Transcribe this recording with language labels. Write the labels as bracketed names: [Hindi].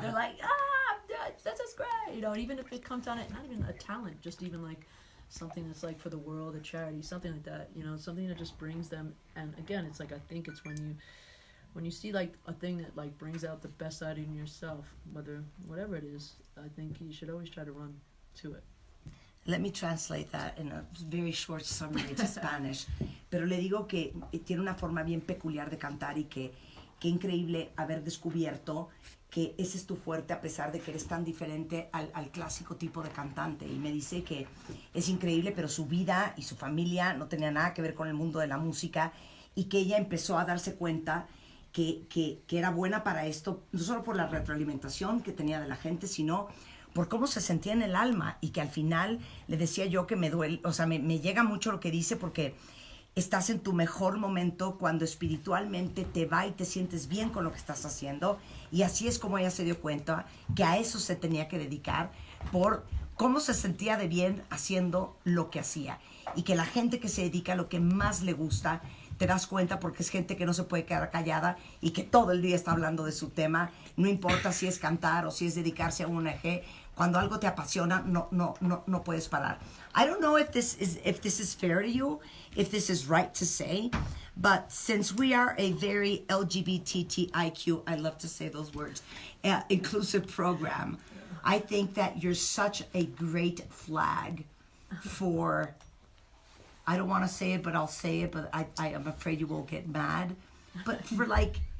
[English] They're like, that's just great, even if it comes down to not even a talent, just even like something that's like for the world, a charity, something like that, something that just brings them. And again, it's like I think it's when you see like a thing that like brings out the best side in yourself, whatever it is, I think you should always try to run to it. Let me translate that in a very short summary to Spanish. [Spanish] Pero le digo que tiene una forma bien peculiar de cantar y que increíble haber descubierto que ese es tu fuerte a pesar de que eres tan diferente al clásico tipo de cantante. Y me dice que es increíble, pero su vida y su familia no tenía nada que ver con el mundo de la música y que ella empezó a darse cuenta que era buena para esto, no solo por la retroalimentación que tenía de la gente, sino por cómo se sentía en el alma, y que al final le decía yo que me duele, o sea, me llega mucho lo que dice, porque estás en tu mejor momento cuando espiritualmente te va y te sientes bien con lo que estás haciendo, y así es como ella se dio cuenta que a eso se tenía que dedicar, por cómo se sentía de bien haciendo lo que hacía, y que la gente que se dedica a lo que más le gusta, te das cuenta porque es gente que no se puede quedar callada y que todo el día está hablando de su tema, no importa si es cantar o si es dedicarse a una ONG. Cuando algo te apasiona, no puedes parar. [English] I don't know if this is fair to you, if this is right to say, but since we are a very LGBTIQ, I love to say those words, inclusive program, I think that you're such a great flag for, I don't want to say it, but I'll say it, but I am afraid you won't get mad, but for like,